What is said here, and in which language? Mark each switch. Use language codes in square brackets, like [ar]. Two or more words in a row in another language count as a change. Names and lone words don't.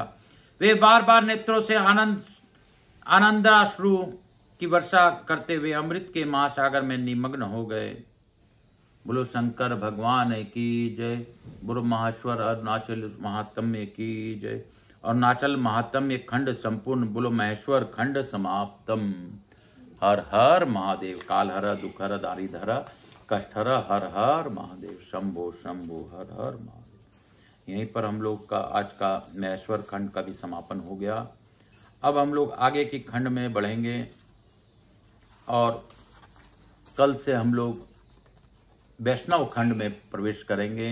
[hi] वे बार बार नेत्रों से आनंदाश्रु की वर्षा करते हुए अमृत के महासागर में निमग्न हो गए। बोलो शंकर भगवान की जय। बोलो महेश्वर अरुणाचल महात्म्य की जय। अरुणाचल महात्म्य खंड संपूर्ण। बोलो महेश्वर खंड समाप्तम। हर हर महादेव। काल हर, दुख हर, दारिद्र हर, कष्ट हर, हर हर महादेव। शंभो शंभो हर हर महादेव। यहीं पर हम लोग का आज का महेश्वर खंड का भी समापन हो गया। अब हम लोग आगे की खंड में बढ़ेंगे और कल से हम लोग वैष्णव खंड में प्रवेश करेंगे।